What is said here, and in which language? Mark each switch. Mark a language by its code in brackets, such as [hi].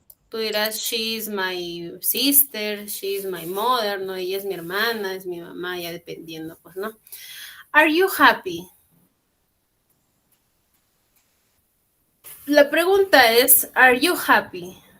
[es] Tú dirás, [en] she is my sister, she is my mother, ¿no? [es] Ella es mi hermana, es mi mamá, ya dependiendo, pues, ¿no? [en] Are you happy? [es] La pregunta es, [en] are you happy?